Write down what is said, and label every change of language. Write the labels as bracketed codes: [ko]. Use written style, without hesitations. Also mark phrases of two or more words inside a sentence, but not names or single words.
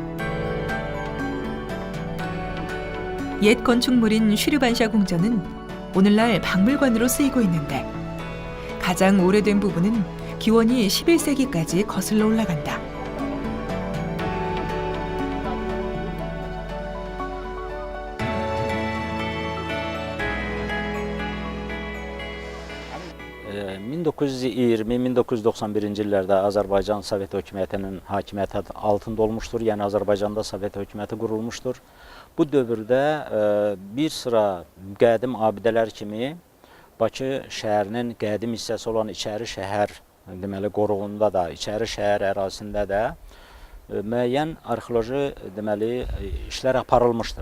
[ko] 옛 건축물인 쉬르반샤 궁전은 오늘날 박물관으로 쓰이고 있는데 가장 오래된 부분은 기원이 11세기까지 거슬러 올라간다. Ee, [az] 1920-1991-ci illərdə Azərbaycan Sovet hökumətiinin hakimiyyəti altında olmuşdur. Yəni Azərbaycanda Sovet hökuməti qurulmuşdur. Bu dövrdə bir sıra qədim abidələr kimi Bakı şəhərinin qədim hissəsi olan İçəri şəhər deməli qoruğunda da, İçəri şəhər ərazisində də müəyyən arxeoloji deməli işlər aparılmışdır.